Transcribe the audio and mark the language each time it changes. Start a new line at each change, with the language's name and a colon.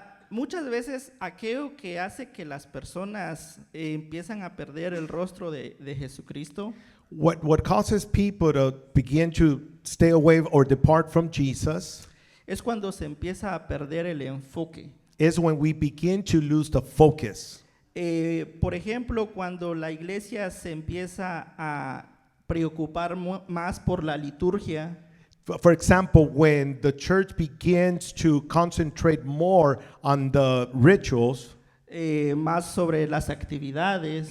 Spanish: muchas veces aquello que hace que las personas empiezan a perder el rostro de Jesucristo
English: what causes people to begin to stay away or depart from Jesus
Spanish: es cuando se empieza a perder el enfoque.
English: is when we begin to lose the focus.
Spanish: Por ejemplo, cuando la iglesia se empieza a preocupar más por la liturgia,
English: For example, when the church begins to concentrate more on the rituals,
Spanish: más sobre las actividades,